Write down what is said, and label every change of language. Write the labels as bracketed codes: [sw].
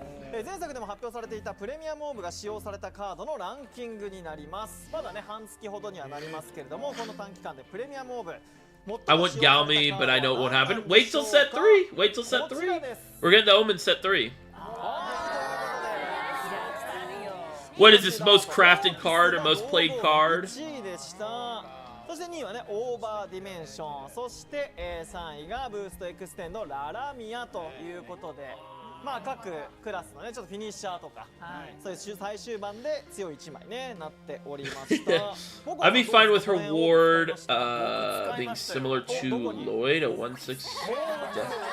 [ja] 前作でも発表されていたプレミアムオーブが使用されたカードのランキングになります。まだね半月ほどにはなりますけれども、この短期間でプレミアムオーブ [en] I want Galmi, but I know it won't happen. Wait till set 3. Wait till set 3. We're getting the Omen set 3. What is this, most crafted card or most played card? [ja] そして2位はねオーバーディメンション、そして3位がブーストエクステンドララミアということで、まあ各クラスのねちょっとフィニッシャーとか、そういう最終盤で強い1枚ねなっておりました。 [en] I'd be fine with her ward being similar to Lloyd, a 1/6 death.